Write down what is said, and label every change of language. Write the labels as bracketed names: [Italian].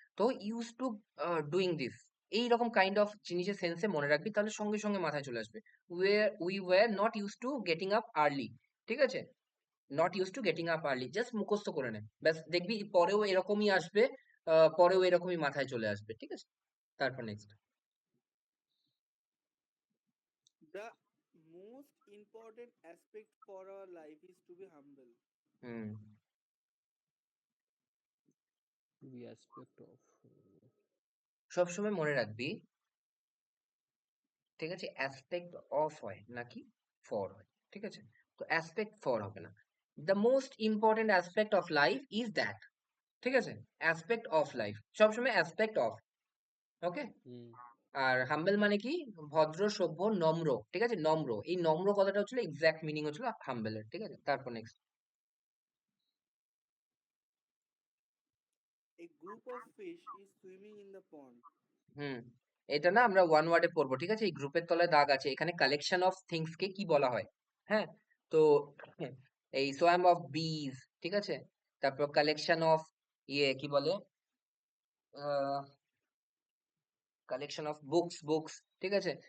[Bangla] তো [English] use to doing this, [Bangla] এই রকম কাইন্ড অফ জিনিসের সেন্সে মনে রাখবি, তাহলে সঙ্গে সঙ্গে মাথায় চলে আসবে। [English] we were not use to getting up early, [Bangla] ঠিক আছে? [English] not use to getting up early, [Bangla] just মুখস্থ করে নে, ব্যাস, দেখবি পরেও এরকমই আসবে, পরেও এরকমই মাথায় চলে আসবে, ঠিক আছে? তারপর next. [English] The most important aspect for our life is to be humble. Hmm, To be aspect of. [Bangla] সবসময় মনে রাখবি ঠিক আছে, অ্যাসপেক্ট অফ হয় নাকি ফর হয়, ঠিক আছে? [English] তো aspect for [Bangla] হবে না। [English] the most important aspect of life is that, [Bangla] ঠিক আছে? [English] aspect of life [Bangla] সবসময় [English] Aspect of, okay? Hmm [Bangla] আর হাম্বল মানে কি? ভদ্র, সভ্য, নম্র, ঠিক আছে? নম্র, এই নম্র কথাটা হচ্ছিল এক্সাক্ট মিনিং হচ্ছিল হাম্বলের, ঠিক আছে? তারপর next. [English] A group of fish is swimming in the pond. [Bangla] হুম, এটা না আমরা ওয়ান ওয়ার্ডে পড়বো, ঠিক আছে? এই গ্রুপের তলায় দাগ আছে, এখানে [English] collection of things [Bangla] কে কি বলা হয়? হ্যাঁ, তো এই [English] swarm of bees, [Bangla] ঠিক আছে? তারপর কালেকশন অফ ইয়ে কি বলে, [English] collection of books, [Bangla] ঠিক আছে?